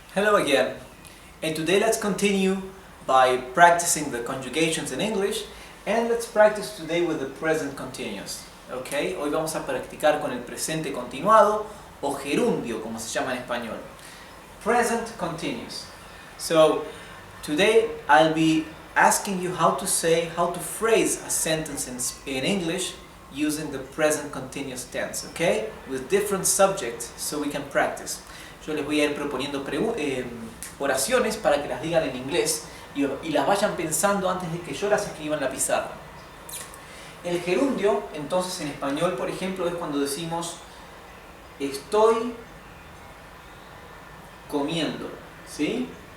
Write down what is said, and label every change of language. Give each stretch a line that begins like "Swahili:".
English: Hello again, and today let's continue by practicing the conjugations in English, and let's practice today with the present continuous. Okay?
Spanish: Hoy vamos a practicar con el presente continuado o gerundio, como se llama en español.
English: Present continuous. So today I'll be asking you how to phrase a sentence in English using the present continuous tense, okay? With different subjects so we can practice.
Spanish: Yo les voy a ir proponiendo oraciones para que las digan en inglés y las vayan pensando antes de que yo las escriba en la pizarra. El gerundio, entonces en español, por ejemplo, es cuando decimos estoy comiendo, ¿sí?